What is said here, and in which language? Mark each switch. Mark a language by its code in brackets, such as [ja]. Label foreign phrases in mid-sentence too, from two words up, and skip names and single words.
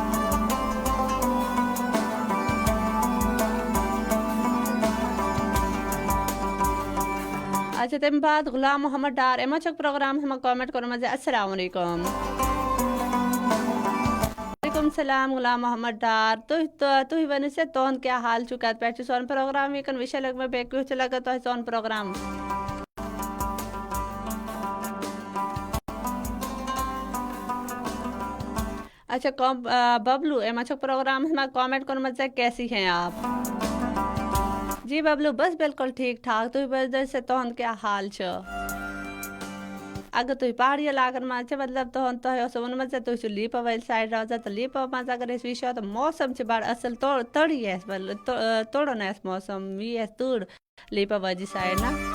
[ks] اچھا تَمہِ بعد غلام محمد ڈار یِمو چھُکھ پروگرامس منٛز کامنٹ کوٚرمُت زِ [ar] السلام علیکم وعلیکم السلام [ks] غلام محمد ڈار تُہۍ ؤنِو سا تُہُنٛد کیٛاہ حال چھُ کَتہِ پٮ۪ٹھ چھُ سون پروگرام وٕنکٮ۪ن وٕچھان لٔگمٕتۍ بیٚیہِ کیُتھ چھُ لگان تۄہہِ سون پروگرام اچھا ببلو یِمو چھُکھ پروگرامس منٛز کامنٹ کوٚرمُت زِ [ur] کیسی ہیں آپ جی [ks] ببلو [ur] بس بالکل ٹھیٖک ٹھاک [ks] تُہۍ ؤنۍزیو سا تُہُنٛد کیٛاہ حال چھُ اگر تُہۍ پہاڑی علاقن منٛز چھِ مطلب تۄہہِ اوسوُ ووٚنمُت زِ تُہۍ چھِو لیپا وٲلۍ سایڈ روزان تہٕ لیپا منٛز اگر أسۍ وٕچھو تہٕ موسم چھُ بڑٕ اصٕل تٔرٕے آسہِ تُرُن آسہِ موسم یی آسہِ تۭر لیپا وٲجی سایڈ نا